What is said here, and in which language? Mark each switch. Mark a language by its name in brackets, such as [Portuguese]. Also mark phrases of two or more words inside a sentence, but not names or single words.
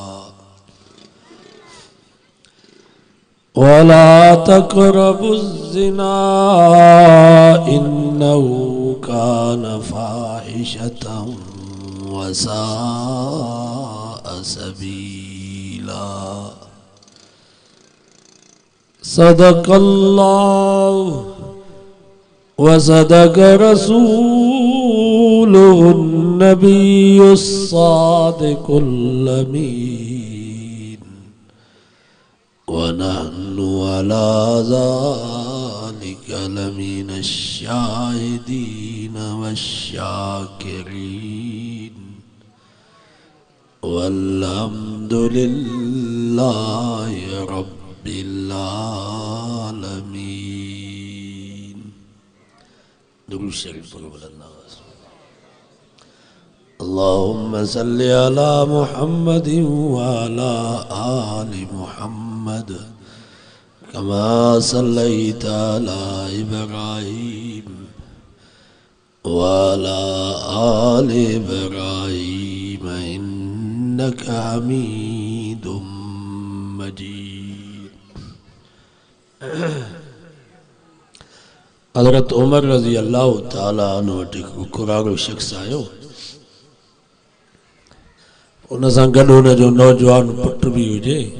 [Arabic] ولا تقربوا الزنا إنه كان فاحشة وساء سبيلا. صدق الله وصدق رسوله النبي الصادق الأمين ونحن على ذلك لمن الشاهدين والشاكرين والحمد لله رب العالمين. [Sindhi] दुरूद शरीफ पढ़ो बुलंद। [Arabic] اللهم صل على محمد وعلى آل محمد كما صليت على إبراهيم وعلى آل إبراهيم إنك حميد مجيد. [Sindhi] हज़रत उमर [Arabic] رضي الله تعالى عنه [Sindhi] वटि कुरानो शख्स आयो। उन सां गॾु उन जो नौजवान पुट भी हुजे।